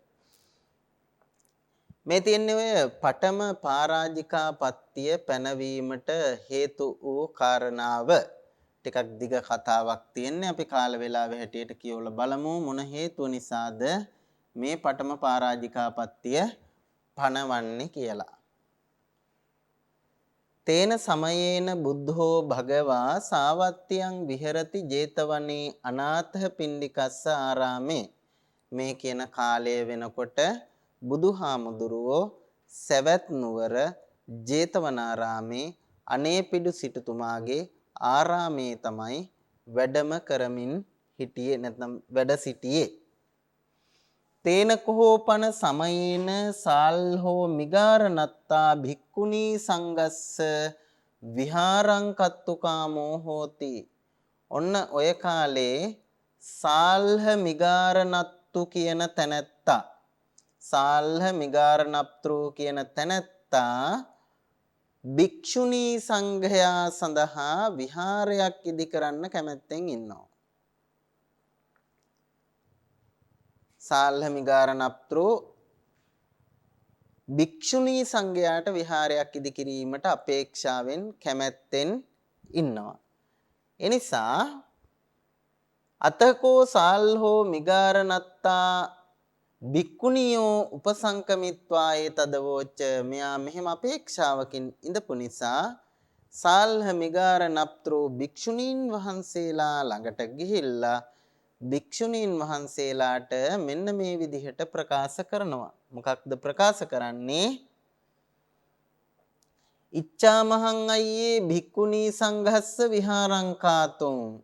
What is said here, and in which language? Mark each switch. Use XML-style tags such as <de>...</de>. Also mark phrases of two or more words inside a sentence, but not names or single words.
<si>මේ තියෙන්නේ ඔය පඨම පරාජිකාපත්‍ය පැනවීමට හේතු වූ කාරණාව. ටිකක් දිග කතාවක් තියෙන්නේ. අපි කාල වේලාව හැටියට කියවලා බලමු මොන හේතුව නිසාද මේ පඨම පරාජිකාපත්‍ය පනවන්නේ කියලා.</si> <pi>තේන සමයේන බුද්ධෝ භගවා සාවත්තියං විහෙරති ජේතවනේ අනාථ පිණ්ඩිකස්ස ආරාමේ.</pi> <si>මේ කියන කාලය වෙනකොට බුදුහාමුදුරුවෝ සවැත් නුවර ජේතවනාරාමේ අනේපිඩු සිටුතුමාගේ ආරාමේ තමයි වැඩම කරමින් හිටියේ, නැත්නම් වැඩ සිටියේ.</si> <pi>තේන කෝපන සමයේන සාල්හෝ මිගාරනත්තා භික්ඛුනී සංගස්ස විහාරං කත්තුකාමෝ හෝති.</pi> <si>ඔන්න ඔය කාලේ සාල්හ මිගාරනත්තු කියන තැනැත්තා සාල්හ මිගාරනප්ත්‍රු කියන තැනැත්තා භික්ෂුණී සංඝයා සඳහා විහාරයක් ඉදි කරන්න කැමැත්තෙන් ඉන්නවා. සාල්හ මිගාරනප්ත්‍රු භික්ෂුණී සංඝයාට විහාරයක් ඉදි කිරීමට අපේක්ෂාවෙන් කැමැත්තෙන් ඉන්නවා. එනිසා</si> <pi>අතකෝ සාල්හෝ මිගාරනත්තා භික්ඛුනියෝ උපසංකමිත්වා ඒතදවෝච</pi> <si>මෙයා මෙහෙම අපේක්ෂාවකින් ඉඳපු නිසා සාල්හ මිගාරනප්ත්‍රු භික්ෂුණීන් වහන්සේලා ළඟට ගිහිල්ලා භික්ෂුණීන් වහන්සේලාට මෙන්න මේ විදිහට ප්‍රකාශ කරනවා. මොකක්ද ප්‍රකාශ කරන්නේ?</si> <pi>ඉච්ඡාමහං අයියේ භික්ඛුනී සංඝස්ස විහාරං කාතුං.</pi>